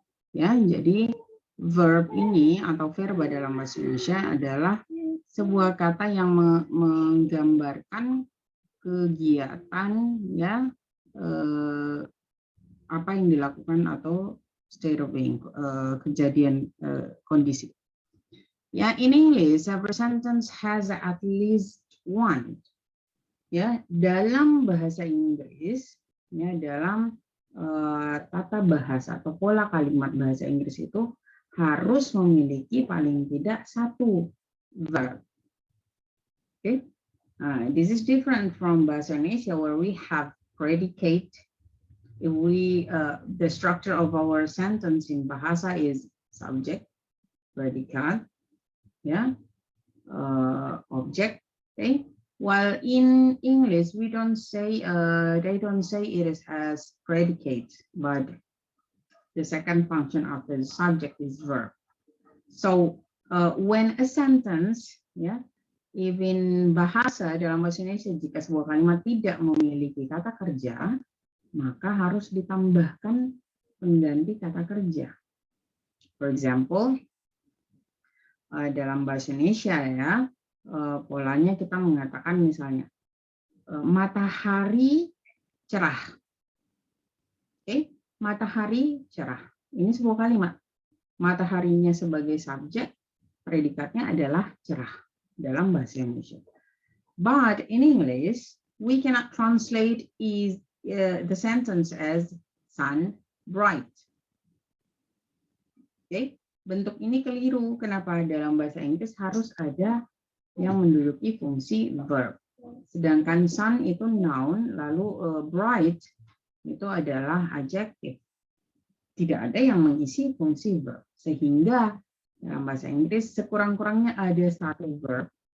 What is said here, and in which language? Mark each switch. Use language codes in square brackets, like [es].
[id] Ya, jadi verb ini atau verba dalam bahasa Indonesia adalah sebuah kata yang menggambarkan kegiatan, ya, apa yang dilakukan atau [en] state of being, [id] kejadian, kondisi. [en] Ya, in English, every sentence has at least one. [id] Ya, dalam bahasa Inggris, ya, dalam tata bahasa atau pola kalimat bahasa Inggris itu harus memiliki paling tidak satu verb. [en] Okay, this is different from bahasa Indonesia where we have predicate. If we the structure of our sentence in bahasa is subject, predicat, yeah, object. Okay. While in English, we don't say, they don't say it is as predicate, but the second function of the subject is verb. So when a sentence, yeah, even [id] bahasa dalam bahasa Indonesia, jika sebuah kalimat tidak memiliki kata kerja, maka harus ditambahkan pengganti kata kerja. [en] For example, [id] dalam bahasa Indonesia, ya, polanya kita mengatakan misalnya matahari cerah. Oke, matahari cerah. Ini sebuah kalimat. Mataharinya sebagai subjek, predikatnya adalah cerah dalam bahasa Indonesia. [en] But in English, we cannot translate the sentence as sun bright. [id] Oke, bentuk ini keliru. Kenapa? Dalam bahasa Inggris harus ada yang menduduki fungsi verb. Sedangkan sun itu noun, lalu bright itu adalah adjektif. Tidak ada yang mengisi fungsi verb. Sehingga dalam bahasa Inggris sekurang-kurangnya ada satu verb.